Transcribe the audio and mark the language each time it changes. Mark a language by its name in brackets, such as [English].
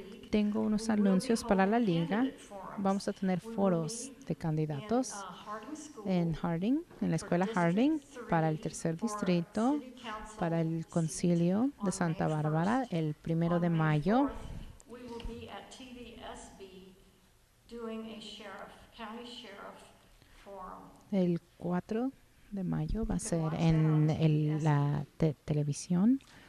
[Spanish] Tengo unos anuncios para la Liga. Vamos a tener foros de candidatos en Harding, en la escuela Harding, para el tercer distrito, para el concilio de Santa Bárbara, el 1 de mayo. [English] We will be at TVSB doing a county sheriff forum. [Spanish] El 4 de mayo va a ser en la televisión.